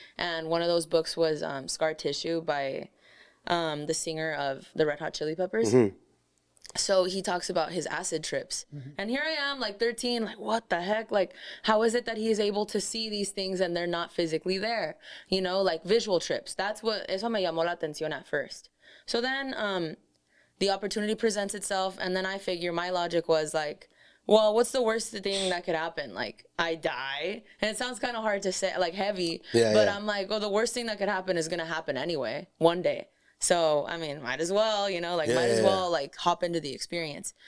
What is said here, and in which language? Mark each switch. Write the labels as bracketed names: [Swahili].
[English] And one of those books was Scar Tissue by the singer of the Red Hot Chili Peppers. So he talks about his acid trips. And here I am, like 13, like, what the heck? Like, how is it that he is able to see these things and they're not physically there? You know, like visual trips. That's what, [Spanish] eso me llamó la atención [English] at first. So then the opportunity presents itself, and then I figure, my logic was like, well, what's the worst thing that could happen? Like, I die. And it sounds kind of hard to say, like heavy, but I'm like, well, the worst thing that could happen is going to happen anyway, one day. So, I mean, might as well, you know, like, might as well, like, hop into the experience.